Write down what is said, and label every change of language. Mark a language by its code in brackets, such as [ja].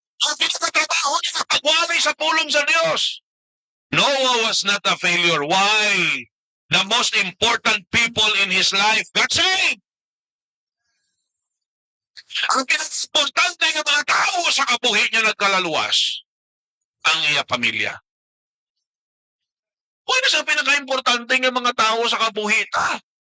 [ceb] Ang pinakatrabaho niya, pagwali sa pulong sa Diyos. [en] Noah was not a failure. Why? The most important people in his life got saved. [ceb] Ang pinaka-importante ng mga tao sa kabuhi niya nagkalaluwas, ang iya pamilya. Kung ano sa pinaka-importante ng mga tao sa kabuhi ta?